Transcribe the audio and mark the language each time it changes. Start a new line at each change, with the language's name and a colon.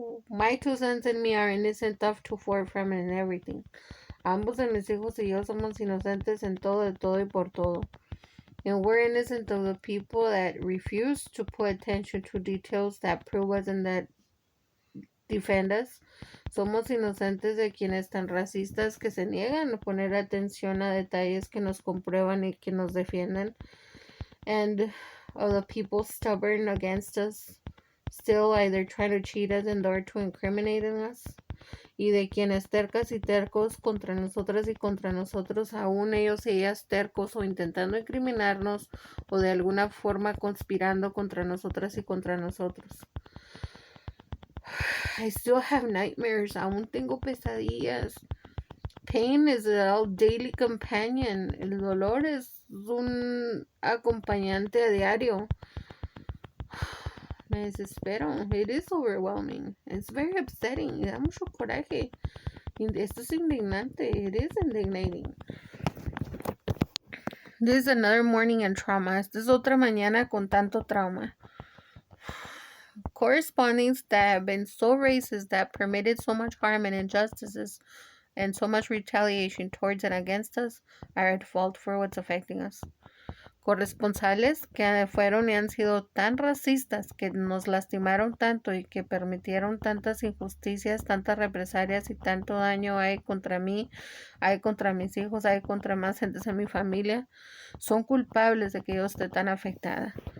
English: My two sons and me are innocent of to for from and everything.
Spanish: Ambos de mis hijos y yo somos inocentes en todo, de todo y por todo.
English: And we're innocent of the people that refuse to put attention to details that prove us and that defend us.
Spanish: Somos inocentes de quienes tan racistas que se niegan a poner atención a detalles que nos comprueban y que nos defienden.
English: And of the people stubborn against us, still either trying to cheat us and or to incriminate us.
Spanish: Y de quienes tercas y tercos contra nosotras y contra nosotros, aún ellos y ellas tercos o intentando incriminarnos o de alguna forma conspirando contra nosotras y contra nosotros.
English: I still have nightmares.
Spanish: Aún tengo pesadillas.
English: Pain is a daily companion.
Spanish: El dolor es un acompañante a diario. Me desespero.
English: It is overwhelming. It's very upsetting.
Spanish: Da mucho coraje. Esto es indignante.
English: It is indignating. This is another morning in trauma.
Spanish: Esta es otra mañana con tanto trauma.
English: Correspondings that have been so racist that permitted so much harm and injustices and so much retaliation towards and against us are at fault for what's affecting us.
Spanish: Corresponsales que fueron y han sido tan racistas que nos lastimaron tanto y que permitieron tantas injusticias, tantas represalias y tanto daño hay contra mí, hay contra mis hijos, hay contra más gentes en mi familia, son culpables de que yo esté tan afectada.